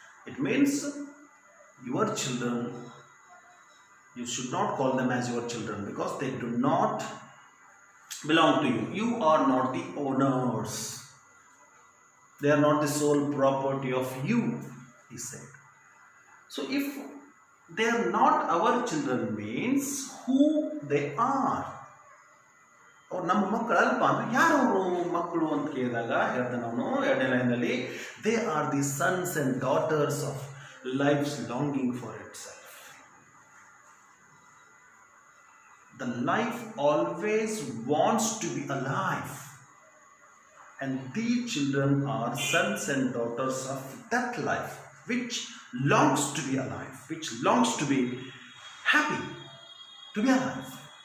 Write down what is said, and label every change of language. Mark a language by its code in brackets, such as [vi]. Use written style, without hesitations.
[en] It means your children, you should not call them as your children because they do not belong to you. You are not the owners. They are not the sole property of you, he said. So if they are not our children means who they are. [kn] ಅವ್ರು ನಮ್ಮ ಮಕ್ಕಳು ಅಲ್ಪ ಅಂದ್ರೆ ಯಾರು ಅವರು ಮಕ್ಕಳು ಅಂತ ಕೇಳಿದಾಗ ಹೇಳ್ದೆ ನಾನು ಎರಡನೇ ಲೈನಲ್ಲಿ [en] They are the sons and daughters of life's longing for itself. The life always wants to be alive, and these children are sons and daughters of that life which longs to be alive, which longs to be happy, to be alive.